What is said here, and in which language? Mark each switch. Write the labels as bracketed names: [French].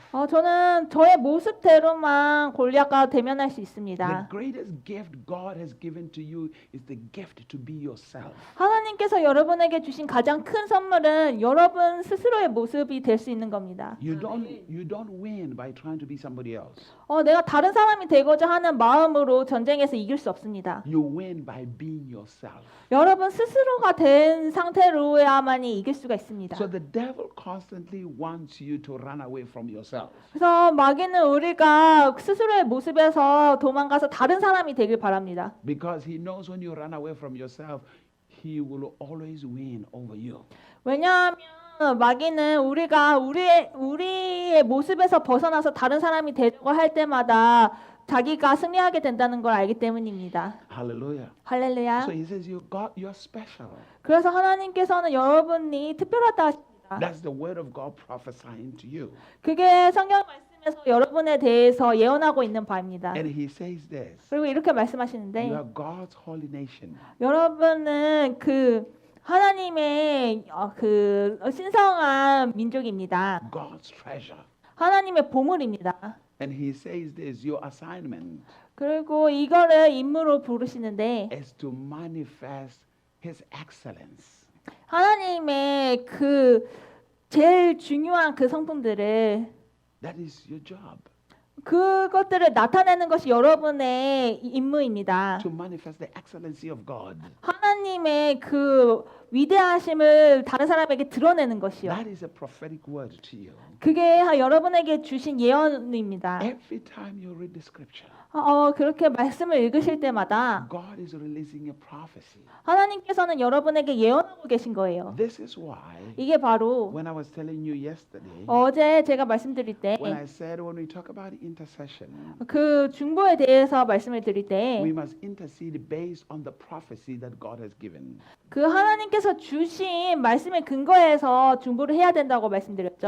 [Korean] 저는 저의 모습대로만 골리앗과 대면할 수 [English] The [Korean] 있습니다. [English] greatest gift God has given to you is the gift to be yourself. [Korean] 하나님께서 여러분에게 주신 가장 큰 선물은 여러분 스스로의 모습이 될 수 있는 겁니다. [English] You don't win by trying to be somebody else. [Korean] 내가 다른 사람이 되고자 하는 마음으로 전쟁에서 이길 수 없습니다. [English] You win by being yourself. [Korean] 여러분 스스로가 된 상태로야만이 이길 수가 있습니다. [English] So the devil constantly wants you to run away from yourself. [Korean] 그래서 마귀는 우리가 스스로의 모습에서 도망가서 다른 사람이 되길 바랍니다. [English] Because he knows when you run away from yourself, he will always win over you. [Korean] 왜냐하면 마귀는 우리가 우리의 모습에서 벗어나서 다른 사람이 되려고 할 때마다 자기가 승리하게 된다는 걸 알기 때문입니다. [English] Hallelujah. [Korean] 할렐루야. [English] So he says, you're special. [Korean] 그래서 하나님께서는 여러분이 특별하다 하십니다. [English] That's the word of God prophesying to you. [Korean] 그게 성경 말씀에서 여러분에 대해서 예언하고 있는 바입니다. [English] And he says this, [Korean] 그리고 이렇게 [English] you [Korean] 말씀하시는데 [English] are God's holy nation. [Korean] 여러분은 하나님의 신성한 민족입니다. [English] God's treasure. [Korean] 하나님의 보물입니다. [English] And he says this, your assignment [Korean] 그리고 이거를 임무로 부르시는데 [English] is to manifest his excellence. [Korean] 하나님의 제일 중요한 성품들을 [English] That is your job. [Korean] 그것들을 나타내는 것이 여러분의 임무입니다. [English] To manifest the excellency of God. [Korean] 하나님의 위대하심을 다른 사람에게 드러내는 것이요. [English] That is a prophetic word to you. [Korean] 그게 여러분에게 주신 예언입니다. [English] Every time you read the scripture, [Korean] 그렇게 말씀을 읽으실 때마다 [English] God is releasing a prophecy. [Korean] 하나님께서는 여러분에게 예언하고 계신 거예요. [English] This is why [Korean] 이게 바로 [English] when I was telling you yesterday, [Korean] 어제 제가 말씀드릴 때 [English] when I said when we talk about intercession, [Korean] 중보에 대해서 말씀을 드릴 때 [English] we must intercede based on the prophecy that God has given. [Korean] 하나님께서 주신 말씀에 근거해서 중보를 해야 된다고 말씀드렸죠.